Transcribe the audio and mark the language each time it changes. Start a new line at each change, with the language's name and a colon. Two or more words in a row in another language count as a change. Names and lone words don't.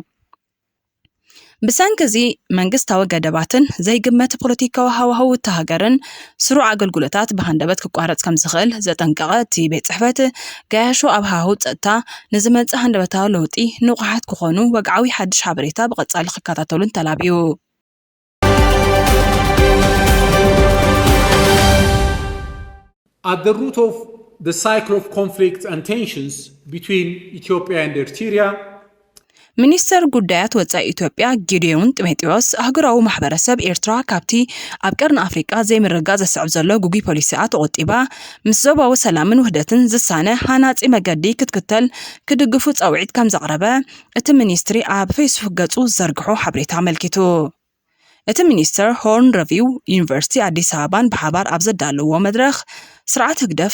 Tigrinya: ብሰንኪ መንግስታዊ ገደባትን ዘይግመት ፖለቲካዊ ሃዋህው ሃገርን ስሩዕ ኣገልግሎታት ብሃንደበት ክቋረጽ ከም ዝኽእል ዘጠንቀቐ እቲ ቤት ጽሕፈት ገያሾ ኣብ ሃዋህው ጸጥታ ንዝመጽእ ሃንደበታዊ ለውጢ ንቑሓት ክኾኑ ወግዓዊ ሓድሽ ሓበሬታ ብቐጻሊ ክከታተሉን ተላብዩ
English: At the root of the cycle of conflict and tensions between Ethiopia and Eritrea
Tigrinya: ሚኒስትር ጉዳያት ወጻኢ ኢትዮጵያ ጊዲዮን ጢሞቴዎስ ኣህጉራዊ ማሕበረሰብ ኤርትራ ካብቲ ኣብ ቀርኒ ኣፍሪቃ ዘይምርጋእ ዘስዕብ ዘሎ ጉጉይ ፖሊሲኣ ተቆጢባ ምስ ዞባዊ ሰላምን ውህደትን ዝሳነ ሃናጺ መገዲ ክትክተል ክድግፉ ጸውዒት ከም ዘቕረበ እቲ ሚኒስትሪ ኣብ ፌስቡክ ገጹ ዘርግሖ ሓበሬታ ኣመልኪቱ እቲ ሚኒስትር ሆርን ሪቪው ዩኒቨርሲቲ ኣዲስ ኣበባን ብሓባር ኣብ ዘዳለዎ መድረኽ ስርዓት ህግደፍ